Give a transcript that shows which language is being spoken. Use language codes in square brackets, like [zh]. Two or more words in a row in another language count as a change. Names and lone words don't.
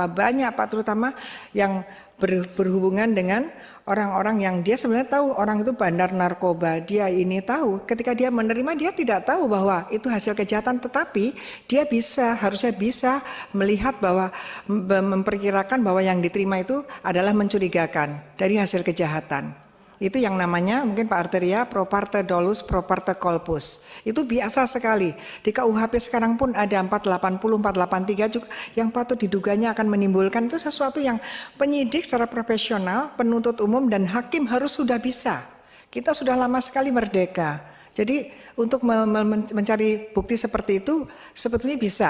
[id] Banyak Pak, terutama yang berhubungan dengan orang-orang yang dia sebenarnya tahu orang itu bandar narkoba, dia ini tahu. Ketika dia menerima, dia tidak tahu bahwa itu hasil kejahatan, tetapi dia harusnya bisa melihat bahwa memperkirakan bahwa yang diterima itu adalah mencurigakan dari hasil kejahatan. Itu yang namanya mungkin Pak Arteria [la] pro parte dolus pro parte corpus. [id] Itu biasa sekali. Di KUHP sekarang pun ada 480, 483 juga yang patut diduganya akan menimbulkan, itu sesuatu yang penyidik secara profesional, penuntut umum dan hakim harus sudah bisa. Kita sudah lama sekali merdeka. Jadi untuk mencari bukti seperti itu sebetulnya bisa.